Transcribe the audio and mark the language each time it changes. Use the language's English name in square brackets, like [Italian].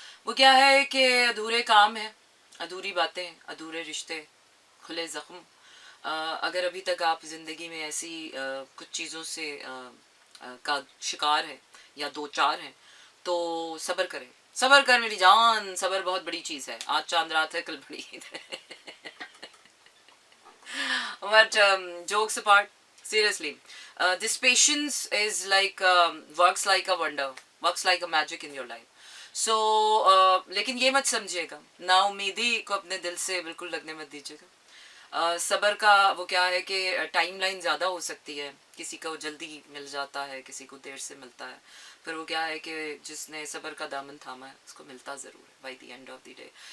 [Hindi] वो क्या है कि अधूरे काम हैं, अधूरी बातें, अधूरे रिश्ते, खुले ज़ख्म। अगर अभी तक आप ज़िंदगी में ऐसी कुछ चीज़ों से का शिकार है या 2-4 हैं तो सब्र करें। सब्र कर मेरी जान, सब्र बहुत बड़ी चीज़ है। आज चांद रात है, कल बड़ी ईद है। [English] But jokes apart, seriously, this patience is like works like a wonder, works like a magic in your life. [Hindi] So लेकिन ये मत समझिएगा, नाउमीदी को अपने दिल से बिल्कुल लगने मत दीजिएगा. सब्र का वो क्या है कि टाइमलाइन ज़्यादा हो सकती है, किसी को जल्दी मिल जाता है, किसी को देर से मिलता है. फिर वो क्या है कि जिसने सब्र का दामन थामा है उसको मिलता ज़रूर है [English] By the end of the day.